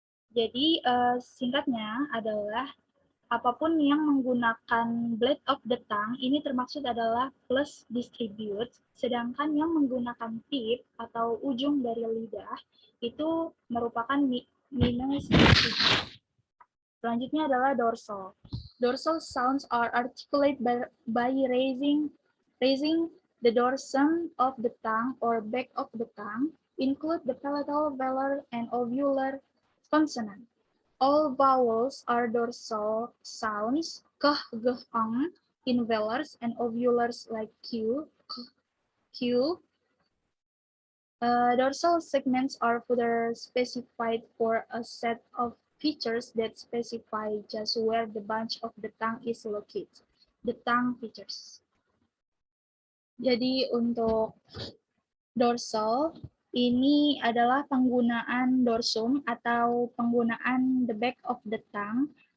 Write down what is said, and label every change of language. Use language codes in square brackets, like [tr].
[id] Jadi singkatnya adalah apapun yang menggunakan blade of the tongue ini termaksud adalah plus distribute, sedangkan yang menggunakan tip atau ujung dari lidah itu merupakan minus distribute. Selanjutnya adalah dorsal. [en] Dorsal sounds are articulated by raising the dorsum of the tongue or back of the tongue, include the palatal, velar, and alveolar consonant. All vowels are dorsal sounds, keh, geh, ang, in velars and alveolars like q, q. Dorsal segments are further specified for a set of features that specify just where the bunch of the tongue is located. The tongue features. [id] Jadi untuk dorsal ini adalah penggunaan dorsum atau penggunaan [en] the back of the tongue.